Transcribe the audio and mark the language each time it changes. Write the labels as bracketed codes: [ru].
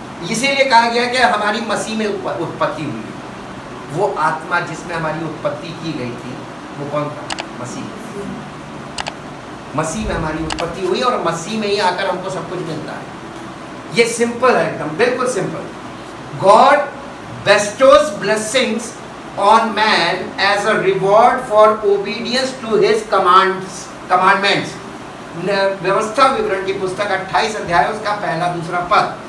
[hi] इसीलिए कहा गया कि हमारी मसीह में उत्पत्ति हुई। वो आत्मा जिसमें हमारी उत्पत्ति की गई थी वो कौन था? मसीह। मसीह में हमारी उत्पत्ति हुई और मसीह में ही आकर हमको सब कुछ मिलता है। ये सिंपल है, एकदम बिल्कुल simple. [en] God bestows blessings on man as a reward for obedience to his commandments। [hi] व्यवस्था विवरण की पुस्तक 28 अध्याय उसका पहला दूसरा पद।